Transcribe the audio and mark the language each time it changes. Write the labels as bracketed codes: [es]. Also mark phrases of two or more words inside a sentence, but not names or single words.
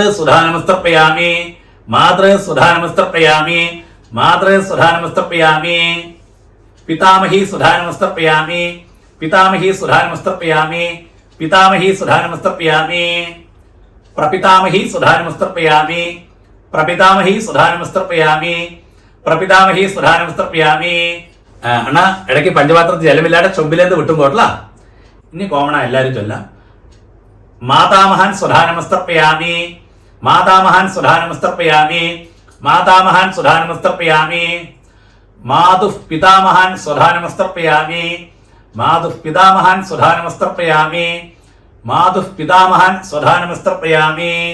[sa] सुधानमस्तर्पयामि मातृ सुधानमस्तर्पयामि मातृ सुधानमस्तर्पयामि पितामही सुधानमस्तर्पयामि पितामही सुधानमस्तर्पयामि पितामही सुधानमस्तर्पयामि प्रपितामही सुधानमस्तर्पयामि प्रपितामही सुधानमस्तर्पयामि प्रपितामही सुधानमस्तर्पयामि [ml] അണ്ണാ ഇടയ്ക്ക് പഞ്ചപാത്രത്തിൽ ജലമില്ലാതെ ചൊമ്പിലേന്ന് വിട്ടും പോട്ടല്ല. ഇനി കോമണ എല്ലാവരും ചൊല്ലാം. [sa] മാതാമഹാൻ സുധാനമസ്തർപ്പയാമി മാതാമഹാൻ സുധാനമസ്തർപ്പയാമി മാതാമഹാൻ സുധാനമസ്തർപ്പയാമി മാതുഃ പിതാമഹാൻ സുധാനമസ്തർപ്പയാമി മാതുഃ പിതാമഹാൻ സുധാനമസ്തർപ്പയാമി മാതുഃ പിതാമഹാൻ സുധാനമസ്തർപ്പയാമി